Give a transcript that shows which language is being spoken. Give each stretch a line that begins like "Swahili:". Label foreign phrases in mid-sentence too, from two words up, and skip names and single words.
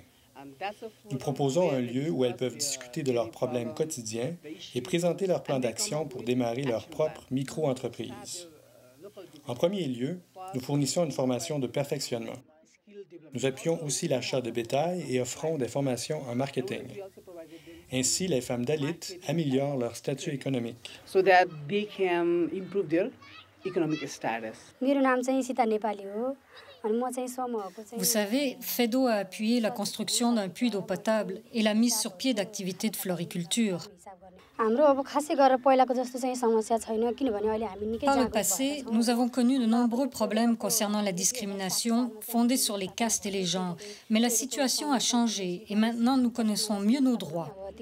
French: Nous proposons un lieu où elles peuvent discuter de leurs problèmes quotidiens et présenter leur plan d'action pour démarrer leur propre micro-entreprise. En premier lieu, nous fournissons une formation de perfectionnement. Nous appuyons aussi l'achat de bétail et offrons des formations en marketing. Ainsi, les femmes Dalit améliorent leur statut économique.
English: So that they can improve their economic status.
Nepali: मेरो नाम चाहिँ सीता नेपाली हो
French: Vous savez, FEDO a appuyé la construction d'un puits d'eau potable et la mise sur pied d'activités de floriculture. Par le passé, nous avons connu de nombreux problèmes concernant la discrimination fondée sur les castes et les genres, mais la situation a changé et maintenant nous connaissons mieux nos droits.